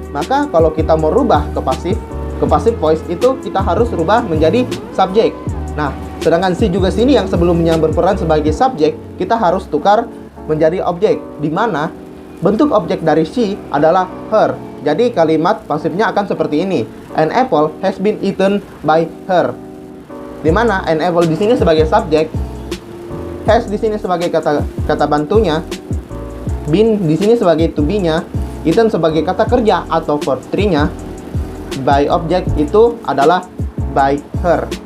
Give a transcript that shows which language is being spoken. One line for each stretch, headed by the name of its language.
Indonesian: Maka kalau kita mau rubah ke passive voice itu kita harus rubah menjadi subjek. Nah, sedangkan si juga sini yang sebelumnya berperan sebagai subjek, kita harus tukar menjadi objek, di mana bentuk objek dari she adalah her. Jadi kalimat pasifnya akan seperti ini.
English: An apple has been eaten by her.
Indonesian: Di mana an apple di sini sebagai subjek, has di sini sebagai kata bantunya, been di sini sebagai to be-nya, eaten sebagai kata kerja atau verb 3-nya, by object itu adalah by her.